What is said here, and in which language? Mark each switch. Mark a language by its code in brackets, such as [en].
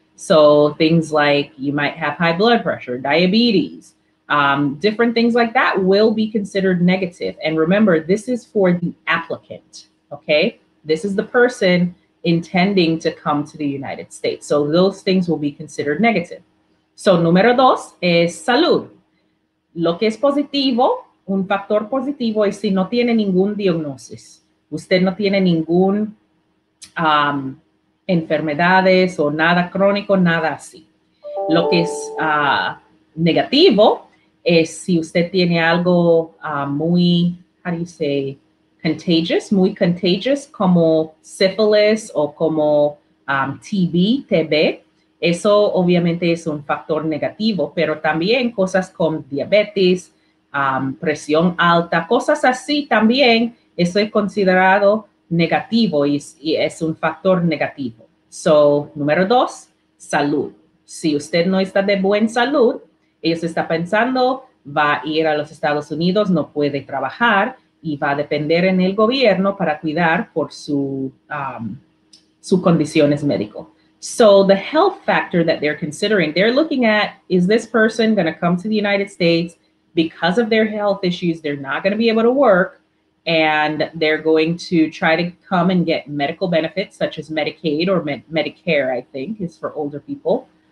[en] So things like you might have high blood pressure, diabetes, different things like that will be considered negative. And remember, this is for the applicant, okay? This is the person intending to come to the United States. So those things will be considered negative. [es] So número dos es salud. Lo que es positivo, un factor positivo es si no tiene ningún diagnosis. Usted no tiene ningún enfermedades o nada crónico, nada así. Lo que es negativo es si usted tiene algo muy, [en] how do you say, contagious, [es] muy contagious, como sífilis o como TB. Eso obviamente es un factor negativo, pero también cosas con diabetes, presión alta, cosas así también, eso es considerado negativo y es un factor negativo. So, número dos, salud. Si usted no está de buena salud, ellos está pensando, va a ir a los Estados Unidos, no puede trabajar y va a depender en el gobierno para cuidar por sus condiciones médicas. [en] So the health factor that they're considering, they're looking at, is this person going to come to the United States because of their health issues? They're not going to be able to work, and they're going to try to come and get medical benefits such as Medicaid or Medicare, I think, is for older people.